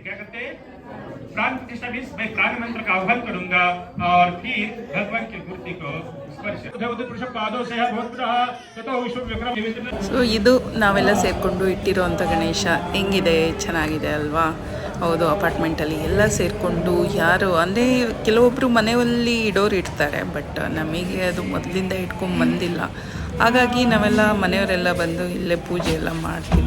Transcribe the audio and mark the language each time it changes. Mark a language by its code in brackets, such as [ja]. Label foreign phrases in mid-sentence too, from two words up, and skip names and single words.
[hi] क्या करते हैं? प्राण प्रतिष्ठा मीन्स मैं प्राण मंत्र का आह्वान करूंगा और फिर भगवान की मूर्ति को स्पर्श पुरुष पादों से [kn] ಸೊ ಇದು ನಾವೆಲ್ಲ ಸೇರಿಕೊಂಡು ಇಟ್ಟಿರೋವಂಥ ಗಣೇಶ ಹೆಂಗಿದೆ, ಚೆನ್ನಾಗಿದೆ ಅಲ್ವಾ? ಹೌದು, ಅಪಾರ್ಟ್ಮೆಂಟಲ್ಲಿ ಎಲ್ಲ ಸೇರಿಕೊಂಡು ಯಾರು ಅಂದರೆ ಕೆಲವೊಬ್ಬರು ಮನೆಯಲ್ಲಿ ಇಡೋರು ಇಡ್ತಾರೆ. ಬಟ್ ನಮಗೆ ಅದು ಮೊದಲಿಂದ ಇಟ್ಕೊಂಡು ಬಂದಿಲ್ಲ. ಹಾಗಾಗಿ ನಾವೆಲ್ಲ ಮನೆಯವರೆಲ್ಲ ಬಂದು ಇಲ್ಲೇ ಪೂಜೆ ಎಲ್ಲ ಮಾಡ್ತೀವಿ.